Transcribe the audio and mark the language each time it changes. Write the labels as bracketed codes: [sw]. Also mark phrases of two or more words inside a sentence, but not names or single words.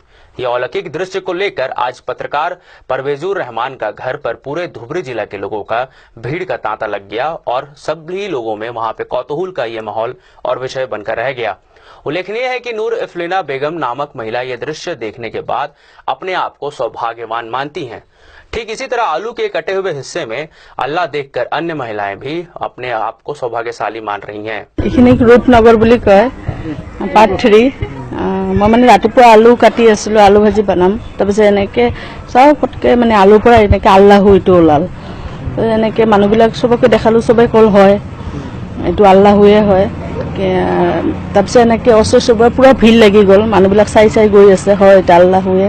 [hi] ये अलौकिक दृश्य को लेकर आज पत्रकार परवेजुर रहमान का घर पर पूरे धुबरी जिला के लोगों का भीड़ का तांता लग गया और सभी लोगों में वहां पे कौतूहल का ये माहौल और विषय बनकर रह गया। उल्लेखनीय है कि नूर इफलिना बेगम नामक महिला ये दृश्य देखने के बाद अपने आप को सौभाग्यवान मानती हैं। ठीक इसी तरह आलू के कटे हुए हिस्से में अल्लाह देखकर अन्य महिलाएं भी अपने आप को सौभाग्यशाली मान रही हैं। [as] रूपनगर বুলি কয় পাৰ্ট 3 মই মানে ৰাতিপুৱা আলু কাটি আছিলো, আলু ভাজি বনাম, তাৰপিছত এনেকে চাও ফটকে মানে আলুৰ পৰা এনেকে আল্লাহ হুইটো ওলাল। এনেকে মানুহবিলাক সবকে দেখালো, সবে কল হয় এইটো আল্লাহ হুয়ে হয়। তাৰপিছত এনেকে ওচৰ চবৰে পুৰা ভিৰ লাগি গ'ল, মানুহবিলাক চাই চাই গৈ আছে, হয় এটা আল্লাহ হুয়ে।